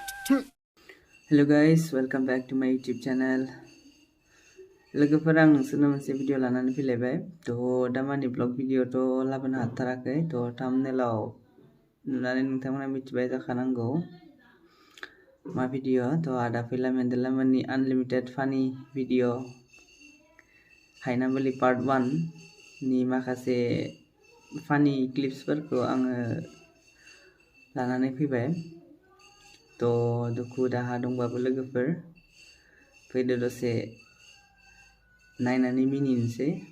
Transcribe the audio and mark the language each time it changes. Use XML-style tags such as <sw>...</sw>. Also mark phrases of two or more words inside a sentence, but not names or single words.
<en>Hello guys, welcome back to my YouTube channel.</en> <brx>लोगोफोरा आं नोंसोरनो मोनसे भिडिअ लानानै फैलायबाय थ' दामानि</brx> <en>vlog video'</en> <brx>थ' लाबोनो हाथाराखै थ' थाम्बनेलाव नुनानै नोंथांमोना मिथिबाय जाखानांगौ मा भिडिअ' थ' आदा फैला मेन्देलामोननि आनलिमिटेड फानि भिडिअ' हायनामुलि पार्ट 1 नि माखासे फानि क्लिप्सफोरखौ आङो लानानै फैबाय थ' दुखु दाहा दंबाबो लोगोफोर फैदो दसे नायनानै मिनिनोसै</brx>